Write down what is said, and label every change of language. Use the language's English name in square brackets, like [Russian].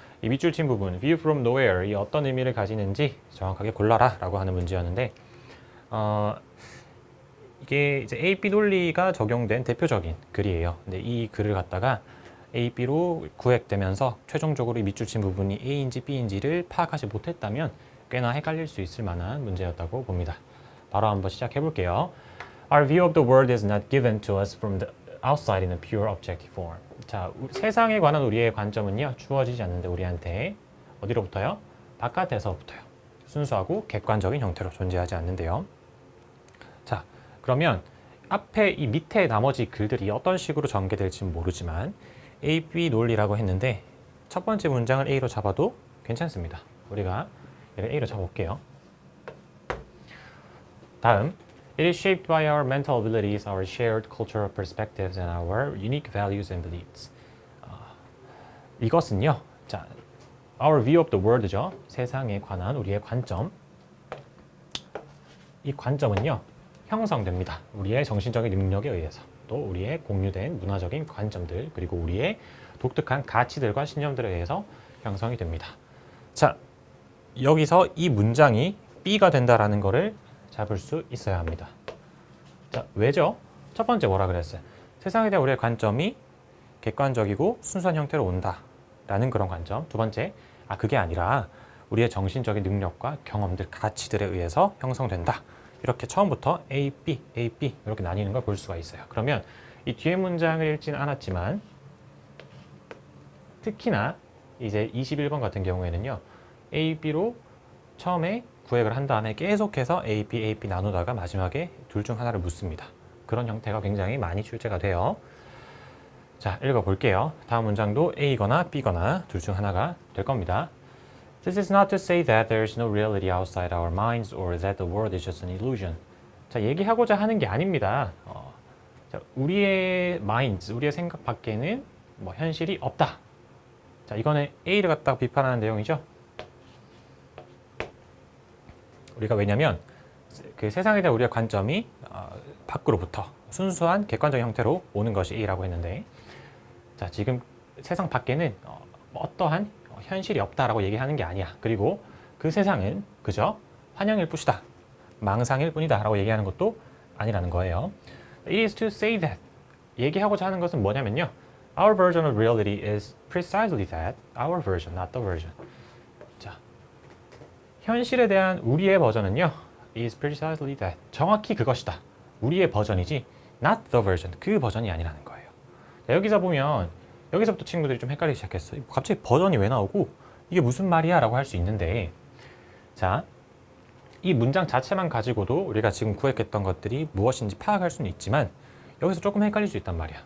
[Korean] 이 밑줄 친 부분, [English] view from nowhere, [Korean] 이 어떤 의미를 가지는지 정확하게 골라라 라고 하는 문제였는데 이게 이제 A, B 논리가 적용된 대표적인 글이에요. 근데 이 글을 갖다가 A, B로 구획되면서 최종적으로 이 밑줄 친 부분이 A인지 B인지를 파악하지 못했다면 꽤나 헷갈릴 수 있을 만한 문제였다고 봅니다. 바로 한번 시작해 볼게요. [English] Our view of the world is not given to us from the outside in a pure objective form. [Korean] 자, 세상에 관한 우리의 관점은요, 주어지지 않는데 우리한테 어디로부터요? 바깥에서부터요. 순수하고 객관적인 형태로 존재하지 않는데요. 자, 그러면 앞에 이 밑에 나머지 글들이 어떤 식으로 전개될지는 모르지만 A, B 논리라고 했는데 첫 번째 문장을 A로 잡아도 괜찮습니다. 우리가 얘를 A로 잡아볼게요. 다음, [English] It is shaped by our mental abilities, our shared cultural perspectives, and our unique values and beliefs. [Korean] 이것은요, 자, [English] our view of the world [Korean] 죠. 세상에 관한 우리의 관점. 이 관점은요, 형성됩니다. 우리의 정신적인 능력에 의해서, 또 우리의 공유된 문화적인 관점들, 그리고 우리의 독특한 가치들과 신념들에 의해서 형성이 됩니다. 자, 여기서 이 문장이 B가 된다라는 거를 잡을 수 있어야 합니다. 자, 왜죠? 첫 번째 뭐라 그랬어요? 세상에 대한 우리의 관점이 객관적이고 순수한 형태로 온다 라는 그런 관점. 두 번째, 그게 아니라 우리의 정신적인 능력과 경험들, 가치들에 의해서 형성된다. 이렇게 처음부터 A, B, A, B 이렇게 나뉘는 걸 볼 수가 있어요. 그러면 이 뒤에 문장을 읽지는 않았지만 특히나 이제 21번 같은 경우에는요. A, B로 처음에 구획을 한 다음에 계속해서 A, B, A, B 나누다가 마지막에 둘 중 하나를 묻습니다. 그런 형태가 굉장히 많이 출제가 돼요. 자, 읽어볼게요. 다음 문장도 A거나 B거나 둘 중 하나가 될 겁니다. [English] This is not to say that there is no reality outside our minds or that the world is just an illusion. [Korean] 자, 얘기하고자 하는 게 아닙니다. 자, 우리의 minds, 우리의 생각 밖에는 뭐 현실이 없다. 자, 이거는 A를 갖다가 비판하는 내용이죠. 우리가 왜냐면 그 세상에 대한 우리의 관점이 밖으로부터 순수한 객관적인 형태로 오는 것이 A라고 했는데, 자, 지금 세상 밖에는 어떠한 현실이 없다라고 얘기하는 게 아니야. 그리고 그 세상은 그저 환영일 뿐이다, 망상일 뿐이다 라고 얘기하는 것도 아니라는 거예요. [English] It is to say that. [Korean] 얘기하고자 하는 것은 뭐냐면요. [English] Our version of reality is precisely that. Our version, not the version. [Korean] 자, 현실에 대한 우리의 버전은요. [English] is precisely that. [Korean] 정확히 그것이다. 우리의 버전이지 [English] not the version. [Korean] 그 버전이 아니라는 거예요. 자, 여기서 보면 여기서부터 친구들이 좀 헷갈리기 시작했어. 갑자기 버전이 왜 나오고 이게 무슨 말이야 라고 할 수 있는데, 자, 이 문장 자체만 가지고도 우리가 지금 구획했던 것들이 무엇인지 파악할 수는 있지만 여기서 조금 헷갈릴 수 있단 말이야.